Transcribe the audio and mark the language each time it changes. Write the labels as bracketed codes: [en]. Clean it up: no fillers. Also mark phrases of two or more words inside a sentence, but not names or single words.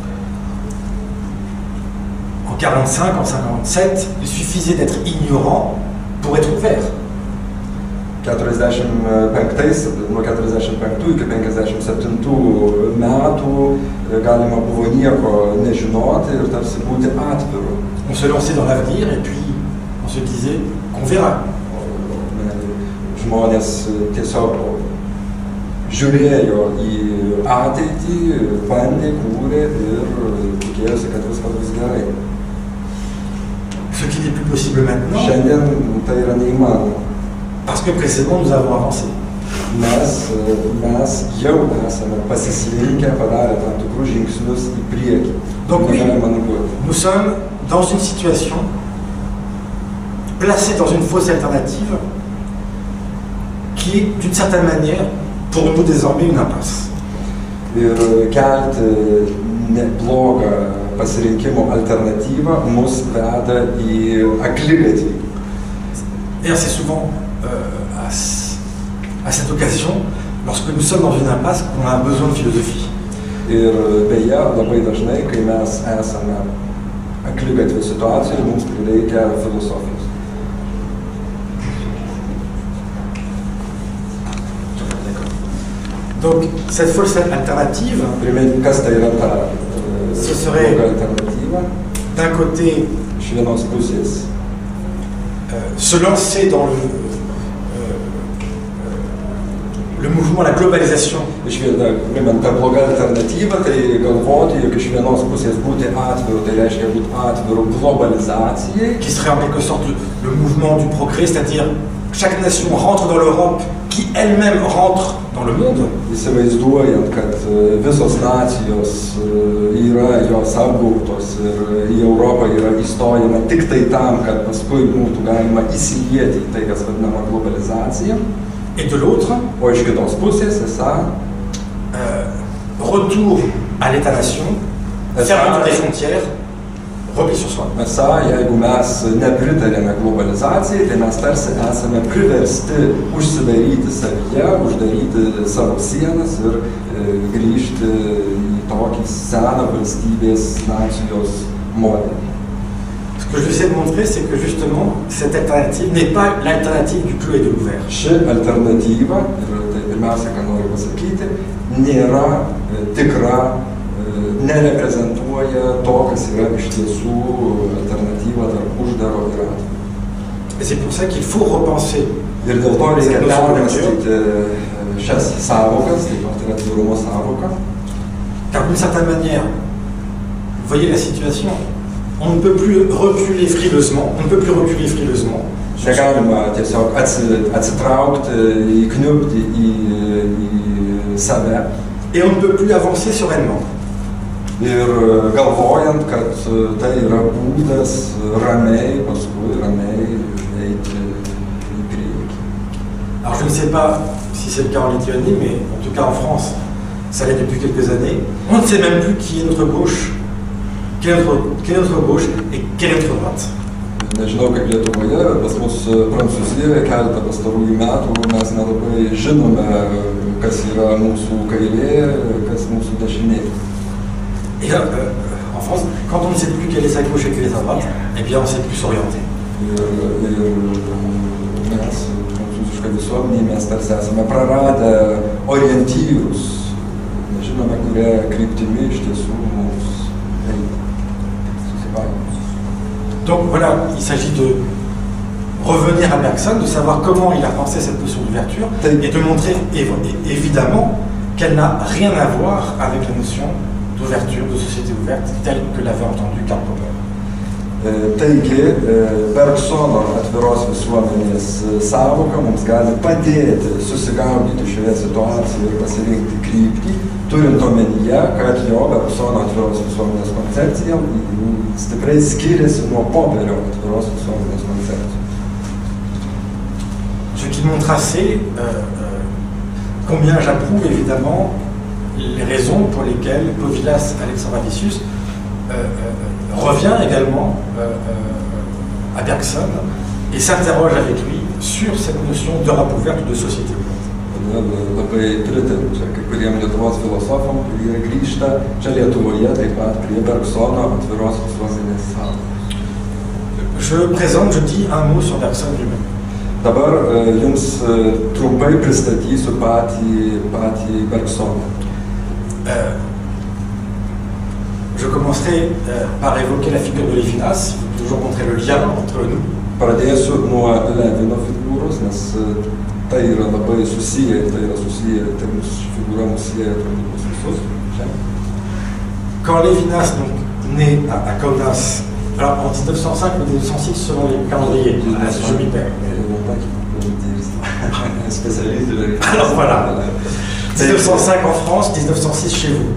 [fr] En 45, en 57, il suffisait d'être ignorant pour être ouvert. 45, [lt] nuo 45 iki 57 metų galima buvo nieko nežinoti ir tarsi būti atviru. [fr] On se lançait dans l'avenir et puis on se disait qu'on verra. [lt] Žmonės tiesiog žiūrėjo į ateitį, bandė, kūrė ir tikėjosi, kad viskas bus gerai. [fr] Ce qui n'est plus possible maintenant. [lt] Šiandien tai yra neįmanoma. [fr] Parce que précédemment, nous avons avancé. [lt] Mes jau esame pasislinkę, padarę tam tikrus žingsnius į priekį. [fr] Donc oui, nous sommes dans une situation placée dans une fausse alternative qui est d'une certaine manière pour nous désormais une impasse. [lt] Ir kelti neblogą pasirinkimo alternatyvą mus veda į akligatvį. [fr] Et assez souvent, à cette occasion, lorsque nous sommes dans une impasse, on a besoin de philosophie. [lt] Ir beje, labai dažnai, kai mes esame akligatvio situacijoje, mums prireikia filosofijos. [fr] Donc, cette fausse alternative, [lt] Kas tai yra ta [fr] ce serait [lt] alternatyva? [fr] d'un côté [lt] Iš vienos pusės [fr] se lancer dans le mouvement, la globalisation. [lt] Ta bloga alternatyva, tai galvoti, jog iš vienos pusės būti atviru, tai reiškia būti atviru globalizacijai. [fr] Qui serait en quelque sorte le mouvement du progrès, c'est-à-dire chaque nation rentre dans l'Europe, qui elle-même rentre dans le monde. [lt] Įsivaizduojant, kad visos nacijos yra jos apgautos ir į Europą yra įstojama tik tai tam, kad paskui būtų galima įsilieti į tai, kas vadinama globalizacija. [fr] Et de l'autre, [lt] O iš kitos pusės, [fr] retour à l'État-nation, fermeture des frontières, repli sur soi. [lt] Jeigu mes nepritarėme globalizacijai, tai mes tarsi esame priversti užsidaryti savyje, uždaryti savo sienas ir grįžti į tokį seną valstybės nacijos modelį. [fr] Parce Ce que je essaie de montrer, c'est que justement, cette alternative n'est pas l'alternative du clos et de l'ouvert. [lt] Ši alternatyva, ir tai pirmiausia, ką noriu pasakyti, nėra tikra, nereprezentuoja to, kas yra iš tiesų alternatyva tarp uždaro ir atviro. [fr] Et c'est pour ça qu'il faut repenser. [lt] Ir dėl to reikia permąstyti šias sąvokas, taip pat ir atvirumo sąvoką. [fr] Car d'une certaine manière, vous voyez la situation, on ne peut plus reculer frileusement, [lt] Negalima tiesiog atsitraukti, įkniubti į save. [fr] Et on ne peut plus avancer sereinement. [lt] Ir galvojant, kad tai yra būdas ramiai, paskui ramiai eiti į priekį. [fr] Alors je ne sais pas si c'est le cas en Lituanie, mais en tout cas en France, ça l'est depuis quelques années. On ne sait même plus qui est notre gauche, quelle est notre gauche et quelle est notre droite. [lt] Nežinau, kaip Lietuvoje, pas mus Prancūzijoje keletą pastarųjų metų mes nelabai žinome, kas yra mūsų kairė, kas mūsų dešinė. [fr] Et en France, quand on ne sait plus quelle est sa gauche et quelle est sa droite, eh bien on ne sait plus s'orienter. [lt] Ir mes, prancūziška visuomenė, mes tarsi esame praradę orientyrus. Nežinome, kuria kryptimi iš tiesų mums eiti. [fr] Donc voilà, il s'agit de revenir à Bergson, de savoir comment il a pensé cette notion d'ouverture et de montrer évidemment qu'elle n'a rien à voir avec la notion d'ouverture, de société ouverte, telle que l'avait entendue Karl Popper. [lt] Taigi, Bergsono atviros visuomenės sąvoka mums gali padėti susigaudyti šioje situacijoje ir pasirinkti kryptį, turint omenyje, kad jo Bergsono atviros visuomenės koncepcija stipriai skiriasi nuo Popperio atviros visuomenės koncepcijos. [fr] Ce qui montre assez combien j'approuve évidemment les raisons pour lesquelles Povilas Alexandravicius revient également à Bergson et s'interroge avec lui sur cette notion d'Europe ouverte ou de société ouverte. [lt] Labai pritariu čia kai kuriem Lietuvos filosofam, kurie grįžta čia Lietuvoje taip pat prie Bergsono atviros visuomenės sąvokos. [fr] Je présente, je dis un mot sur Bergson lui-même. [lt] Dabar jums trumpai pristatysiu patį Bergsoną. [fr] Je commencerai par évoquer la figure de Lévinas, il faut toujours montrer le lien entre nous. [lt] Pradėsiu nuo Levino figūros, nes tai yra labai susiję, tai mūsų figūra mūsų sieja turbūt visus. [fr] Quand Lévinas donc, naît à Kaunas, alors en 1905 ou 1906 selon les calendriers, je m'y perds. Spécialiste de la... Alors voilà, 1905 en France, 1906 chez vous.